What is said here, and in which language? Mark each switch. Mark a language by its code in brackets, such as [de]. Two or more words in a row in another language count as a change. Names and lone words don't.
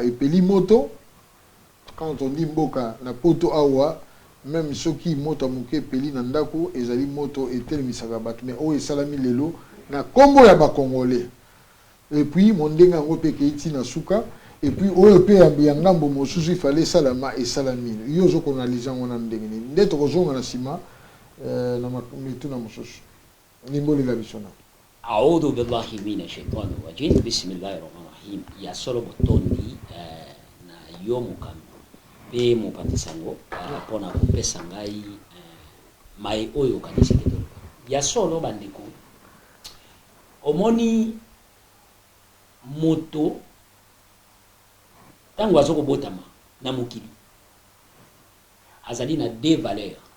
[ln] epeli moto [fr] quand on dit [ln] mboka na poto awa même soki moto ya moke epeli na ndako ezali moto etelemisaka bato mais oyo esalami lelo na kombo ya bakongolais [fr] et puis [ln] mondenge yango mpe keiti na suka [fr] et puis [ln] oyo mpe ya ngambo mosusu ifale esalama esalami yo ozokoanalyse yango na ndenge nini nde tokozonga na nsima na mituna mosusu nimbolela biso na [ar] أعوذ بالله من الشيطان الرجيم بسم الله الرحمن الرحيم [ln] ya solo botondi na yo mokami pe mopatisango pona kopesa ngai mai oyo kanisi kedo ya solo bandeko omoni moto tango azoko botama na mokili azali na [fr] deux valeurs